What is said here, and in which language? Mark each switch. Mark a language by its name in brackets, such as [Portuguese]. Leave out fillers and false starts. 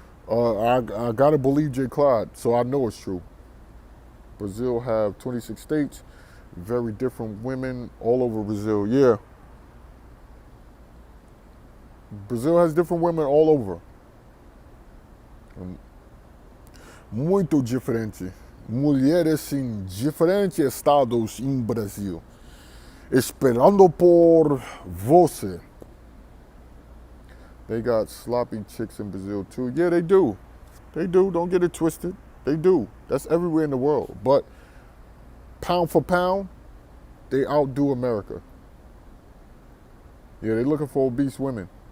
[English] I gotta believe J. Clyde, so I know it's true. Brazil have 26 states, very different women all over Brazil. Yeah, Brazil has different women all over. [Portuguese] Muito diferente. Mulheres em diferentes estados em Brasil, esperando por você. [English] They got sloppy chicks in Brazil too. Yeah, they do. They do. Don't get it twisted. They do. That's everywhere in the world. But pound for pound, they outdo America. Yeah, they're looking for obese women.